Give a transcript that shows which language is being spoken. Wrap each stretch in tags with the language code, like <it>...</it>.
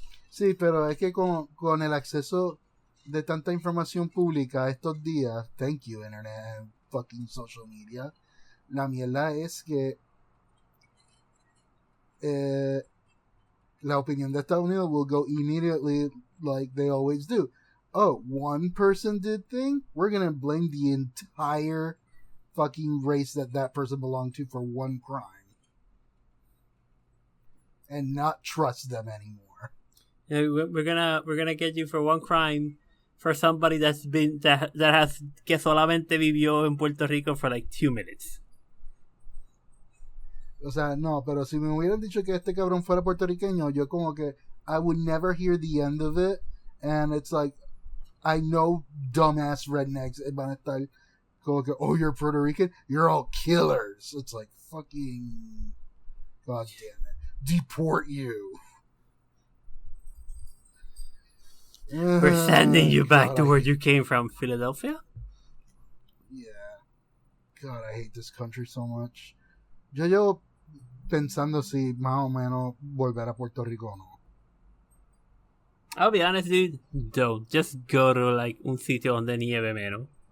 <es>Sí, pero es que con el acceso de tanta información pública estos días,</es> <en>thank you internet and fucking social media,</en> <es>la mierda es que la opinión de Estados Unidos</es> <en>will go immediately like they always do. Oh, one person did thing? We're gonna blame the entire fucking race that person belonged to for one crime. And not trust them anymore. Yeah, we're gonna get you for one crime for somebody that has</en> <es>que solamente vivió en Puerto Rico</es> <en>for like 2 minutes.</en> <es>O sea, no, pero si me hubieran dicho que este cabrón fuera puertorriqueño, yo como que</es> <en>I would never hear the end of it, and it's like I know dumbass rednecks</en> <es>van a estar como que,</es> <en>oh, you're Puerto Rican, you're all killers. It's like fucking god damn it, deport you. We're sending you back to where you came from, Philadelphia? Yeah. God, I hate this country so much.</en> <es>Yo llevo pensando si más o menos volver a Puerto Rico o no.</es> <en>I'll be honest, dude. Don't. Just go to, like,</en> <es>un sitio donde nieve menos.</es>